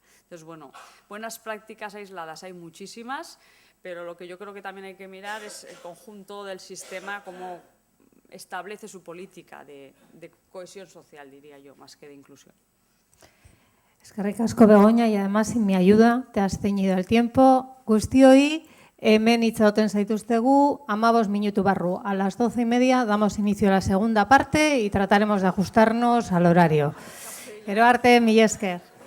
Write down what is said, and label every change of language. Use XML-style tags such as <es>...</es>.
<es>Entonces, bueno, buenas prácticas aisladas hay muchísimas, pero lo que yo creo que también hay que mirar es el conjunto del sistema, cómo establece su política de cohesión social, diría yo, más que de inclusión.</es> <eu>Eskerrik asko,</eu> <es>Begoña, y además, sin mi ayuda, te has ceñido el tiempo.</es> <eu>Guztioi, hemen itxaroten zaituztegu, 15 minutu barru.</eu> <es>A las 12:30 damos inicio a la segunda parte y trataremos de ajustarnos al horario.</es> <eu>Gero arte, mila esker.</eu>